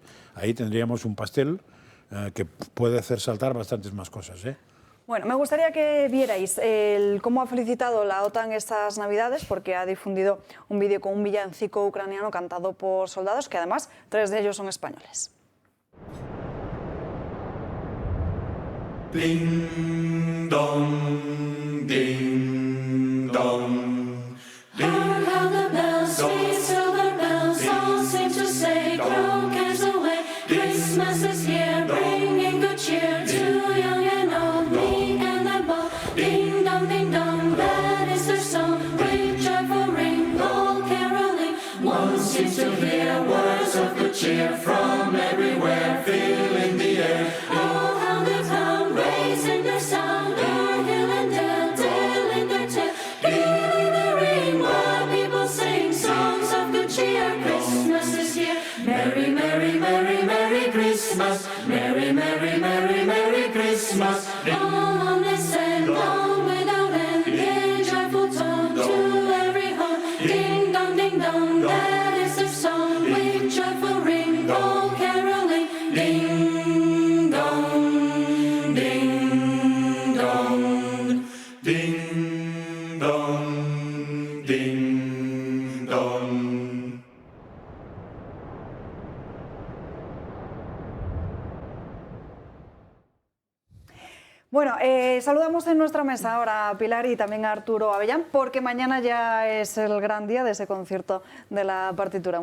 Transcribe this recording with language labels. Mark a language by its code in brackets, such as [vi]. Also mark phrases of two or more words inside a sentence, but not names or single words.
[es] Ahí tendríamos un pastel que puede hacer saltar bastantes más cosas, ¿eh? Bueno, me gustaría que vierais cómo ha felicitado la OTAN estas Navidades, porque ha difundido un vídeo con un villancico ucraniano cantado por soldados, que además 3 de ellos son españoles. [en] Ding dong, ding dong. Hark how the bells, sweet silver bells, all seem to say, throw cares away. Christmas is here, bringing good cheer to young and old, me and the bold. Ding dong, that is their song. With joyful ring, all caroling. One seems to hear words of good cheer from everywhere, filling the air. Oh, how they come, raising their sound, o'er hill and dale, telling their tale. Giving the ring while people sing songs of good cheer. Christmas is here. Merry, merry, merry, merry Christmas. Merry, merry, merry, merry Christmas. All on this end, long without end, gay joyful tone to every home. Ding dong, that is their song. With joyful ring, all caroling. Ding dong, ding dong, ding dong, ding dong. [es] Bueno, saludamos en nuestra mesa ahora a Pilar y también a Arturo Avellán, porque mañana ya es el gran día de ese concierto de la partitura.